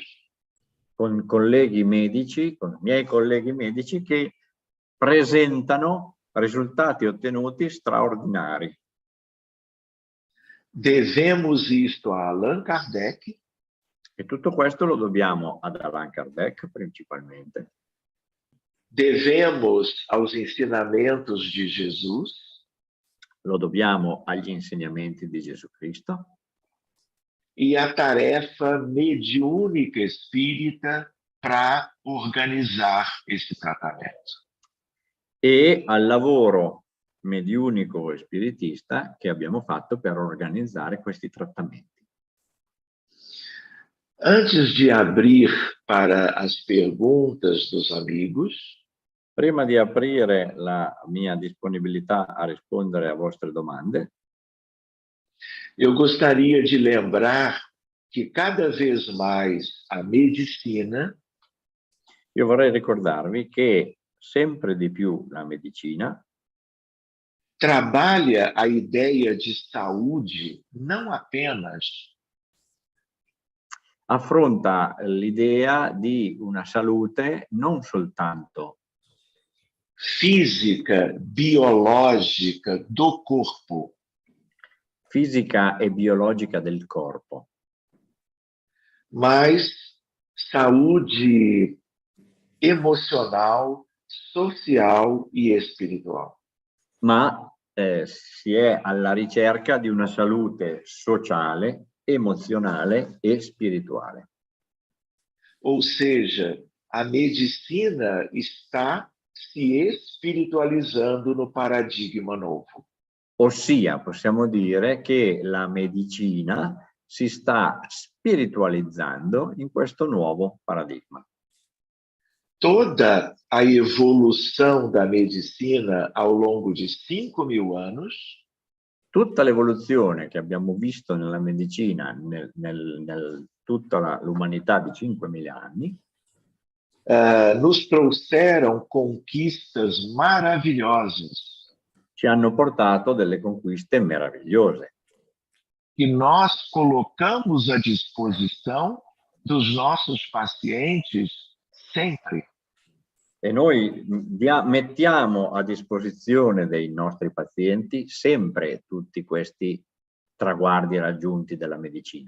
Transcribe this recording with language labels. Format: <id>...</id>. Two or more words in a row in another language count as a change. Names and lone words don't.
<it>Con colleghi medici, con i miei colleghi medici che presentano risultati ottenuti straordinari.</it> <pt>Devemos isto a Allan Kardec,</pt> <it>E tutto questo lo dobbiamo ad Allan Kardec principalmente.</it> <pt>devemos aos ensinamentos de Jesus</pt> <it>Lo dobbiamo agli insegnamenti di Gesù Cristo</it> <pt>e à tarefa mediúnica espírita para organizar esse tratamento.</pt> <it>e al lavoro mediunico e spiritista che abbiamo fatto per organizzare questi trattamenti.</it> <pt>Antes de abrir para as perguntas dos amigos,</pt> <it>Prima di aprire la mia disponibilità a rispondere a vostre domande,</it> <pt>eu gostaria de lembrar que cada vez mais a medicina</pt> <it>io vorrei ricordarvi che sempre di più la medicina</it> <pt>trabalha a ideia de saúde não apenas</pt> <it>affronta l'idea di una salute non soltanto</it> <pt>física, biológica do corpo,</pt> <it>fisica e biologica del corpo,</it> <pt>mas saúde emocional, social e espiritual.</pt> <it>ma si è alla ricerca di una salute sociale, emozionale e spirituale.</it> <pt>Ou seja, a medicina está se espiritualizando no paradigma novo.</pt> <it>Ossia, possiamo dire che la medicina si sta spiritualizzando in questo nuovo paradigma.</it> <pt>Toda a evolução da medicina ao longo de 5.000 anos</pt> <it>Tutta l'evoluzione che abbiamo visto nella medicina tutta l'umanità di 5.000 anni</it> <pt>nos trouxeram conquistas maravilhosas</pt> <it>ci hanno portato delle conquiste meravigliose</it> <pt>que nós colocamos à disposição dos nossos pacientes sempre.</pt> <it>e noi mettiamo a disposizione dei nostri pazienti sempre tutti questi traguardi raggiunti dalla medicina.</it>